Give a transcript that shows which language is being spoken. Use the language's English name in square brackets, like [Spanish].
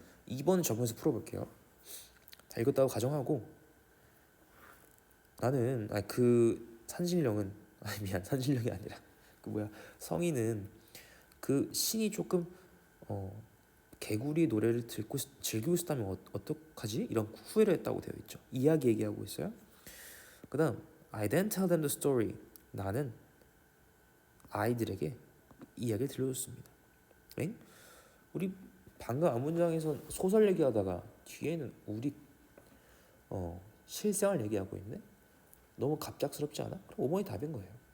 [Korean] 2번은 적용해서 풀어볼게요. 자, 읽었다고 가정하고 나는 산신령은 산신령이 아니라 성인은 그 신이 조금 개구리 노래를 듣고 즐기고 있었다면 어떡하지? 이런 후회를 했다고 되어 있죠. 이야기 얘기하고 있어요. 그 다음 [English] I then tell them the story. [Korean] 나는 아이들에게 이야기를 들려줬습니다. 엥? 우리 방금 앞 문장에서 소설 얘기하다가 뒤에는 우리 실생활 얘기하고 있네? 너무 갑작스럽지 않아? 그럼 5번이 답인 거예요.